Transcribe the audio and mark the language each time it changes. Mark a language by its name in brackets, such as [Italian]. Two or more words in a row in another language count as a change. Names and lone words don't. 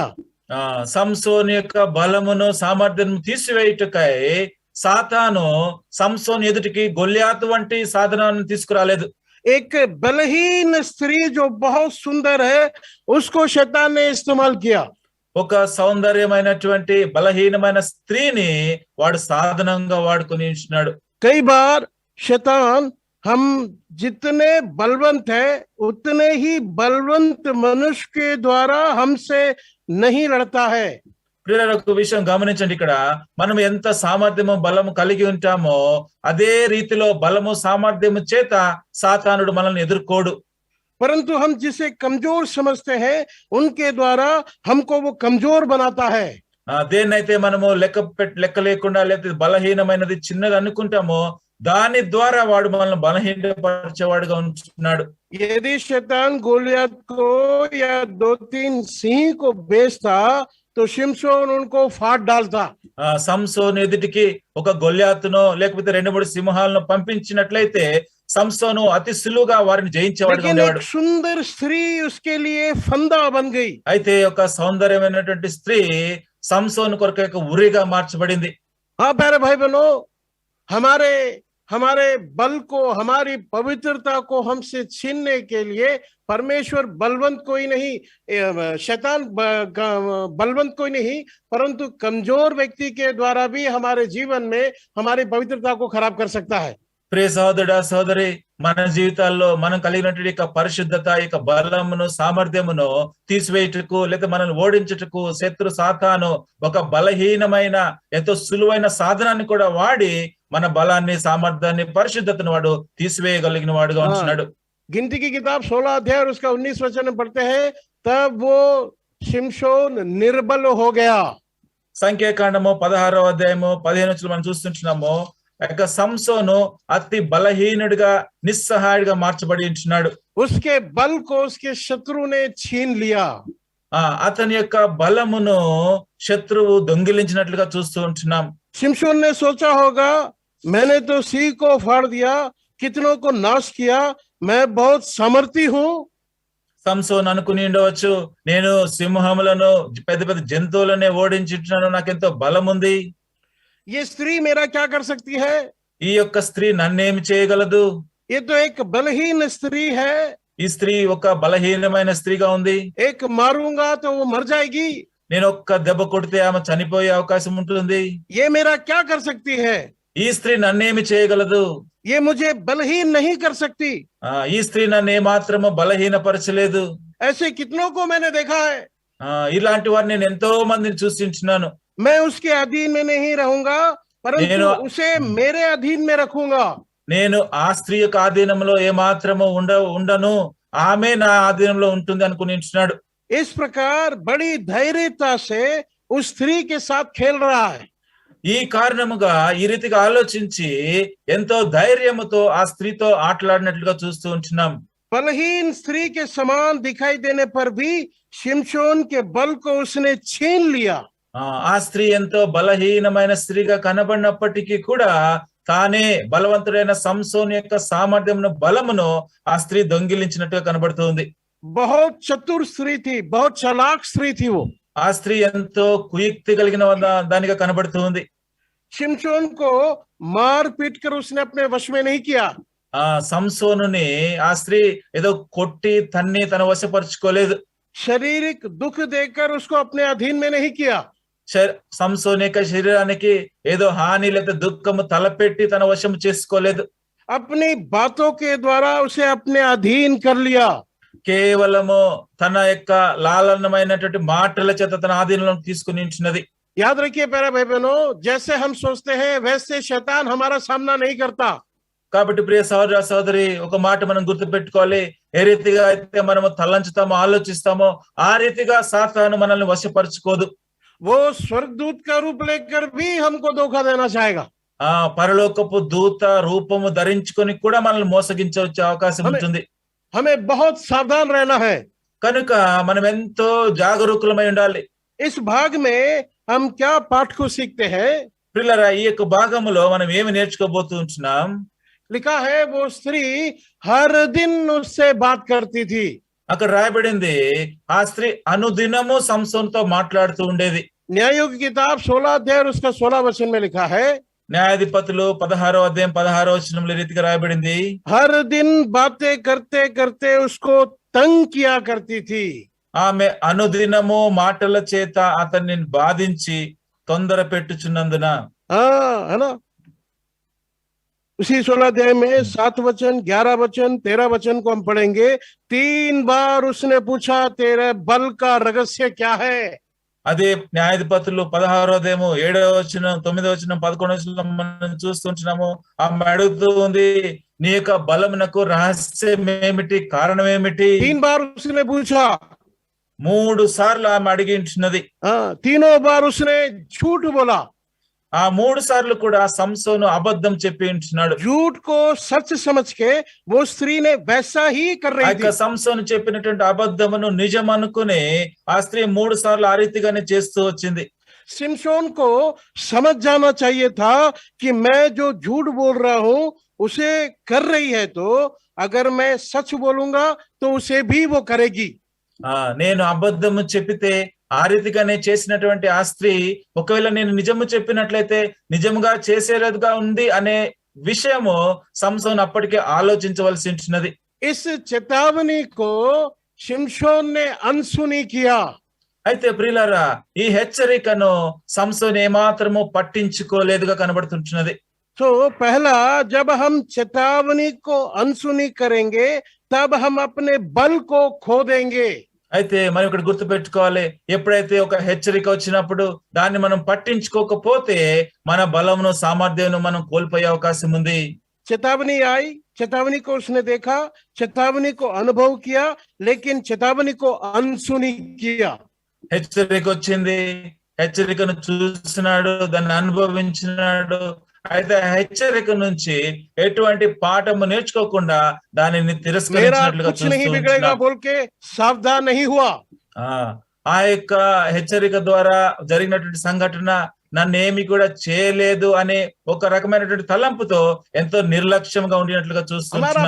[Telugu] సంసోను యొక్క బలమును, సామర్థ్యం తీసివేయుటకై సాతాను సంసోను ఎదుటికి గొల్యాతు వంటి సాధనాన్ని తీసుకురాలేదు. [Hindi] एक बलहीन स्त्री जो बहुत सुंदर है, उसको शैतान ने इस्तेमाल किया। [Telugu] ఒక సౌందర్యమైనటువంటి బలహీనమైన స్త్రీని వాడు సాధనంగా వాడుకొని ఉంటున్నాడు. [Hindi] कई बार शैतान हम जितने बलवंत है उतने ही बलवंत मनुष्य के द्वारा हमसे नहीं लड़ता है। [Telugu] ప్రియులారా, ఒక విషయం గమనించండి. ఇక్కడ మనం ఎంత సామర్థ్యము బలము కలిగి ఉంటామో అదే రీతిలో బలము సామర్థ్యము చేత సాతానుడు మనల్ని ఎదుర్కోడు. [Hindi] परंतु हम जिसे कमजोर समझते हैं उनके द्वारा हमको वो कमजोर बनाता है। [Telugu] దేన్నైతే మనము లెక్క లేకుండా లేకపోతే బలహీనమైనది చిన్నది అనుకుంటామో దాని ద్వారా వాడు మనల్ని బలహీనపరిచేవాడుగా ఉంటున్నాడు. [Hindi] यदि शैतान गोलियत को या 2-3 सिंह को बेचता तो शिमशोन उनको फाड़ डालता। [Telugu] సంసోను ఎదుటికి ఒక గొల్యాతునో లేకపోతే 2-3 సింహాలను పంపించినట్లయితే సంసోను అతి సులువుగా వారిని జయించేవాడుగా ఉండేవాడు. [Hindi] सुंदर स्त्री उसके लिए फंदा बन गई। [Telugu] అయితే ఒక సౌందర్యమైనటువంటి స్త్రీ సంసోను కొరకు ఒక ఉరిగా మార్చబడింది. [Hindi] हाँ प्यारे भाई बहनों, हमारे बल को, हमारी पवित्रता को हमसे छीनने के लिए परमेश्वर बलवंत कोई नहीं, शैतान बलवंत कोई नहीं, परंतु कमजोर व्यक्ति के द्वारा भी हमारे जीवन में हमारी पवित्रता को खराब कर सकता है। [Telugu] ప్రియ సహోదరుడా సహోదరి, మన జీవితాల్లో మనం కలిగినటువంటి యొక్క పరిశుద్ధత, యొక్క బలమును సామర్థ్యమును తీసివేయుటకు లేదా మనల్ని ఓడించుటకు శత్రు సాతాను ఒక బలహీనమైన ఎంతో సులువైన సాధనాన్ని కూడా వాడి మన బలాన్ని, సామర్థ్యాన్ని, పరిశుద్ధతను వాడు తీసివేయగలిగిన వాడుగా ఉంటున్నాడు. [Hindi] गिनती की किताब 16 अध्याय और उसका 19 वचन में पढ़ते हैं, तब वो शिमशोन निर्बल हो गया। [Telugu] సంఖ్యాకాండము 16వ అధ్యాయము 15 నుంచి మనం చూస్తుంటున్నాము. యొక్క సంసోను అతి బలహీనుడిగా, నిస్సహాయుడిగా మార్చబడి ఉంటున్నాడు. [Hindi] उसके बल को उसके शत्रु ने छीन लिया। [Telugu] అతని యొక్క బలమును శత్రువు దొంగిలించినట్లుగా చూస్తూ ఉంటున్నాం. [Hindi] शिमशोन ने सोचा होगा, मैंने तो सिंह को फाड़ दिया, कितनों को नाश किया, मैं बहुत सामर्थी हूं। [Telugu] సంసోను అనుకుని ఉండవచ్చు, నేను సింహములను, పెద్ద పెద్ద జంతువులనే ఓడించుంటున్నాను, నాకెంతో బలం ఉంది. [Hindi] ये स्त्री मेरा क्या कर सकती है? [Telugu] ఈ యొక్క స్త్రీ నన్నేమి చేయగలదు? [Hindi] ये तो एक बलहीन स्त्री है। [Telugu] ఈ స్త్రీ ఒక బలహీనమైన స్త్రీగా ఉంది. [Hindi] एक मारूंगा तो वो मर जाएगी। [Telugu] నేను ఒక్క దెబ్బ కొడితే ఆమె చనిపోయే అవకాశం ఉంటుంది. [Hindi] ये मेरा क्या कर सकती है? [Telugu] ఈ స్త్రీ నన్నేమి చేయగలదు? [Hindi] ये मुझे बलहीन नहीं कर सकती। [Telugu] ఈ స్త్రీ నన్ను ఏమాత్రము బలహీనపరచలేదు. [Hindi] ऐसे कितनों को मैंने देखा है। [Telugu] ఇలాంటి వారిని నేను ఎంతో మందిని చూసింటున్నాను. [Hindi] मैं उसके अधीन में नहीं रहूंगा, परंतु उसे मेरे अधीन में रखूंगा। [Telugu] నేను ఆ స్త్రీ యొక్క ఆధీనంలో ఏమాత్రము ఉండను, ఆమె నా ఆధీనంలో ఉంటుంది అనుకుని ఉంటున్నాడు. [Hindi] इस प्रकार बड़ी धैर्यता से उस स्त्री के साथ खेल रहा है। [Telugu] ఈ కారణముగా ఈ రీతిగా ఆలోచించి ఎంతో ధైర్యముతో ఆ స్త్రీతో ఆటలాడినట్లుగా చూస్తూ ఉంటున్నాం. [Hindi] बलहीन स्त्री के समान दिखाई देने पर भी शिमशोन के बल को उसने छीन लिया। [Telugu] ఆ స్త్రీ ఎంతో బలహీనమైన స్త్రీగా కనబడినప్పటికీ కూడా తానే బలవంతుడైన సంసోను యొక్క సామర్థ్యమును, బలమును ఆ స్త్రీ దొంగిలించినట్టుగా కనబడుతుంది. [Hindi] बहुत चतुर स्त्री थी, बहुत चालाक स्त्री थी वो। [Telugu] ఆ స్త్రీ ఎంతో కుయుక్తి కలిగిన దానిగా కనబడుతుంది. [Hindi] शिमशोन को मार पीट कर उसने अपने वश में नहीं किया। [Telugu] సంసోనుని ఆ స్త్రీ ఏదో కొట్టి తన్ని తన వశపరుచుకోలేదు. [Hindi] शारीरिक दुख देकर उसको अपने अधीन में नहीं किया। [Telugu] సంసోను యొక్క శరీరానికి ఏదో హాని లేదా దుఃఖము తలపెట్టి తన వశం చేసుకోలేదు. [Hindi] अपनी बातों के द्वारा उसे अपने अधीन कर लिया। [Telugu] కేవలము తన యొక్క లాలనమైనటువంటి మాటల చేత తన ఆధీనంలో తీసుకుని ఉంటున్నది. [Hindi] याद रखिए प्यारे भाई बहनों, जैसे हम सोचते हैं वैसे शैतान हमारा सामना नहीं करता। [Telugu] కాబట్టి ప్రియ సహోదర సహోదరి, ఒక మాట మనం గుర్తు పెట్టుకోవాలి. ఏ రీతిగా అయితే మనము తలంచుతామో, ఆలోచిస్తామో ఆ రీతిగా సాతాను మనల్ని వశపరుచుకోదు. [Hindi] वो स्वर्गदूत का रूप लेकर भी हमको धोखा देना चाहेगा। [Telugu] పరలోకపు దూత రూపము ధరించుకొని కూడా మనల్ని మోసగించవచ్చే అవకాశం ఉంటుంది. [Hindi] हमें बहुत सावधान रहना है। [Telugu] కనుక మనం ఎంతో జాగరూకులమై ఉండాలి. [Hindi] इस भाग में हम क्या पाठ को सीखते हैं? [Telugu] ప్రియులారా, ఈ యొక్క భాగములో మనం ఏమి నేర్చుకోబోతున్నాం? [Hindi] लिखा है वो स्त्री हर दिन उससे बात करती थी। [Telugu] అక్కడ రాయబడింది, ఆ స్త్రీ అనుదినము సంసోనుతో మాట్లాడుతూ ఉండేది. [Hindi] न्यायों की किताब 16 अध्याय और उसका 16 वचन में लिखा है, [Telugu] న్యాయాధిపతులు 16వ అధ్యాయం 16వ వచనంలో ఈ రీతిగా రాయబడింది, [Hindi] हर दिन बातें करते करते उसको तंग किया करती थी। [Telugu] ఆమె అనుదినము మాటల చేత అతన్ని బాధించి తొందర పెట్టుచున్నందున. [Hindi] है ना। उसी 16 अध्याय में 7 वचन, 11 वचन, 13 वचन को हम पढ़ेंगे। 3 बार उसने पूछा, तेरे बल का रहस्य क्या है। [Telugu] అదే న్యాయాధిపతులు 16వ అధ్యాయము 7వ వచనం, 9వ వచనం, 11వ వచనం మనం చూస్తుంటున్నాము. ఆమె అడుగుతూ ఉంది, నీ యొక్క బలమునకు రహస్యం ఏమిటి, కారణం ఏమిటి? [Hindi] 3 बार उसने पूछा, [Telugu] 3 సార్లు ఆమె అడిగింటున్నది. [Hindi] तीनों बार उसने झूठ बोला। [Telugu] ఆ 3 సార్లు కూడా సంసోను అబద్ధం చెప్పి ఉంటున్నాడు. [Hindi] झूठ को सच समझ के वो स्त्री ने वैसा ही कर रही थी। [Telugu] సంసోను చెప్పినటువంటి అబద్ధమును నిజం అనుకుని ఆ స్త్రీ 3 సార్లు ఆ రీతిగానే చేస్తూ వచ్చింది. [Hindi] सिमसोन को समझ जाना चाहिए था कि मैं जो झूठ बोल रहा हूं उसे कर रही है, तो अगर मैं सच बोलूंगा तो उसे भी वो करेगी। [Telugu] నేను అబద్ధము చెప్పితే ఆ రీతిగానే చేసినటువంటి ఆ స్త్రీ ఒకవేళ నేను నిజము చెప్పినట్లయితే నిజముగా చేసేదిగా ఉంది అనే విషయము సంసోను అప్పటికే ఆలోచించవలసి ఉంటున్నది. [Hindi] इस चेतावनी को शिमशोन ने अनसुनी किया। [Telugu] అయితే ప్రియులారా, ఈ హెచ్చరికను సంసోను ఏమాత్రము పట్టించుకోలేదుగా కనబడుతుంటున్నది. [Hindi] तो पहला, जब हम चेतावनी को अनसुनी करेंगे तब हम अपने बल को खो देंगे। [Telugu] అయితే మనం ఇక్కడ గుర్తు పెట్టుకోవాలి, ఎప్పుడైతే ఒక హెచ్చరిక వచ్చినప్పుడు దాన్ని మనం పట్టించుకోకపోతే మన బలమును సామర్థ్యమును మనం కోల్పోయే అవకాశం ఉంది. [Hindi] चेतावनी आई, चेतावनी को उसने देखा, चेतावनी को अनुभव किया, लेकिन चेतावनी को अनसुनी किया। [Telugu] హెచ్చరిక వచ్చింది, హెచ్చరికను చూసినాడు, దాన్ని అనుభవించినాడు. అయితే హెచ్చరిక నుంచి ఎటువంటి పాఠము నేర్చుకోకుండా దానిని తిరస్కరించినట్లుగా [Hindi] सावधान नहीं हुआ. [Telugu] ఆ యొక్క హెచ్చరిక ద్వారా జరిగినటువంటి సంఘటన నన్నేమి కూడా చేయలేదు అనే ఒక రకమైనటువంటి తలంపుతో ఎంతో నిర్లక్ష్యంగా ఉండినట్లుగా చూస్తున్నాం.